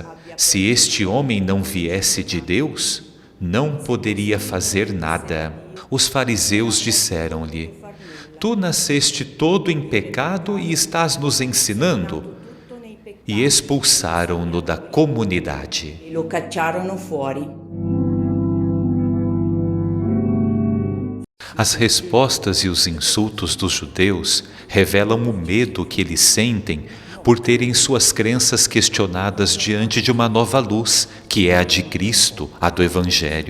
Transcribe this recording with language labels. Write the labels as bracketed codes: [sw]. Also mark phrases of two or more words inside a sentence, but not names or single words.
[pt] Se este homem não viesse de Deus, não poderia fazer nada. Os fariseus disseram-lhe: Tu nasceste todo em pecado e estás nos ensinando? E expulsaram-no da comunidade. [it] E lo cacciarono fuori. [pt] As respostas e os insultos dos judeus revelam o medo que eles sentem por terem suas crenças questionadas diante de uma nova luz, que é a de Cristo, a do Evangelho.